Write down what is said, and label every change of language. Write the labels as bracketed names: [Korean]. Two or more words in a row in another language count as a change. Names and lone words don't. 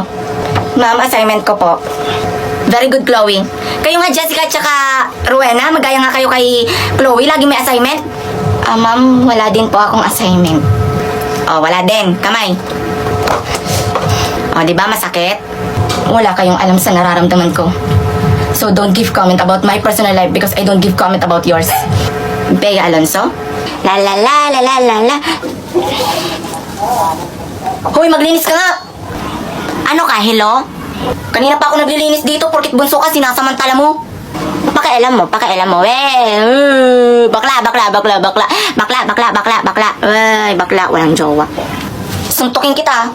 [Filipino] Ma'am, assignment ko po. [English] Very good, [Filipino] Chloe. Kayo nga, Jessica, tsaka Rowena, magaya nga kayo kay Chloe. Lagi may assignment. Ma'am, wala din po akong assignment. Oh, wala din. Kamay. Oh, di ba masakit? Wala kayong alam sa nararamdaman ko. [English] So, don't give comment about my personal life because I don't give comment about yours. Bea Alonso? La la la la la la la. [Filipino] Hoy, maglinis ka nga! Ano ka, hello? Kanina pa ako naglilinis dito porkit bunso ka, sinasamantala mo. Pakialam mo. Bakla. Ay, bakla, walang jowa. Susuntukin kita.